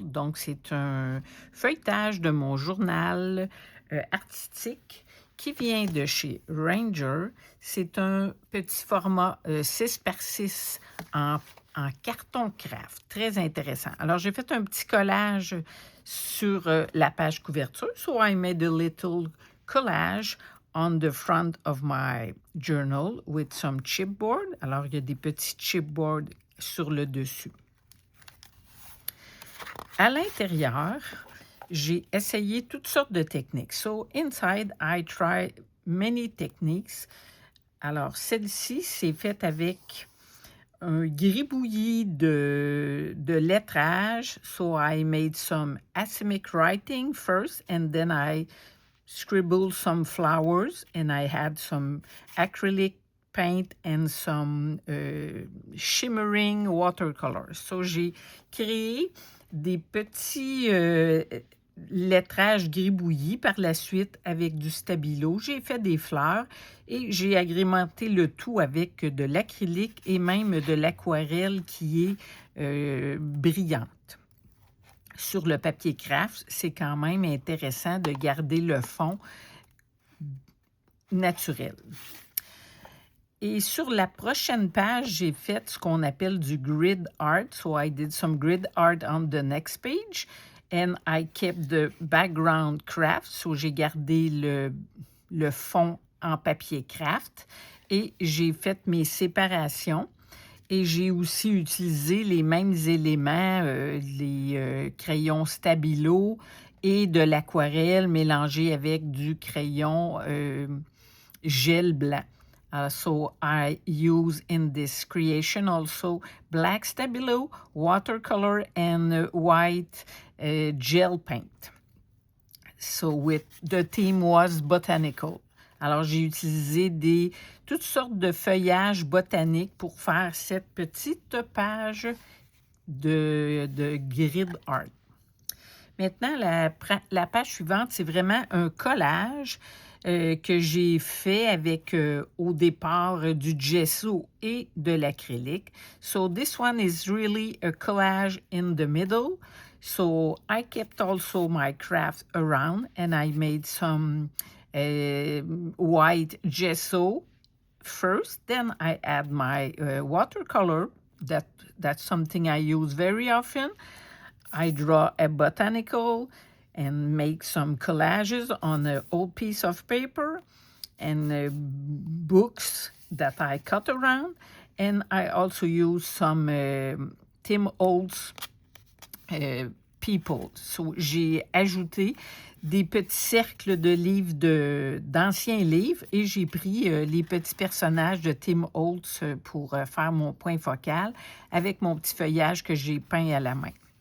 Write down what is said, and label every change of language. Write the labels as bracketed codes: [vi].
[fr] Donc, c'est un feuilletage de mon journal artistique qui vient de chez Ranger. C'est un petit format 6 par 6 en carton craft, très intéressant. Alors, j'ai fait un petit collage sur la page couverture. [en] So, I made a little collage on the front of my journal with some chipboard. [fr] Alors, il y a des petits chipboards sur le dessus. À l'intérieur, j'ai essayé toutes sortes de techniques. [en] So, inside, I try many techniques. [fr] Alors, celle-ci, c'est faite avec un gribouillis de lettrage. [en] So, I made some asymmetric writing first, and then I scribbled some flowers, and I had some acrylic paint and some shimmering watercolors. [fr] So, j'ai créé des petits lettrages gribouillis par la suite avec du stabilo. J'ai fait des fleurs et j'ai agrémenté le tout avec de l'acrylique et même de l'aquarelle qui est brillante. Sur le papier craft, c'est quand même intéressant de garder le fond naturel. Et sur la prochaine page, j'ai fait ce qu'on appelle du grid art. [en] So I did some grid art on the next page and I kept the background craft. [fr] So j'ai gardé le fond en papier craft et j'ai fait mes séparations. Et j'ai aussi utilisé les mêmes éléments, les crayons stabilo et de l'aquarelle mélangée avec du crayon gel blanc. [en] So I use in this creation also black stabilo, watercolor, and white gel paint. So the theme was botanical. [fr] Alors, j'ai utilisé toutes sortes de feuillages botaniques pour faire cette petite page de grid art. Maintenant, la page suivante, c'est vraiment un collage que j'ai fait avec, au départ, du gesso et de l'acrylique. [en] So, this one is really a collage in the middle. So, I kept also my craft around and I made some white gesso first. Then I add my watercolor. That's something I use very often. I draw a botanical and make some collages on an old piece of paper and books that I cut around. And I also use some Tim Holtz people. [fr] So, j'ai ajouté des petits cercles de livres d'anciens livres et j'ai pris les petits personnages de Tim Holtz pour faire mon point focal avec mon petit feuillage que j'ai peint à la main.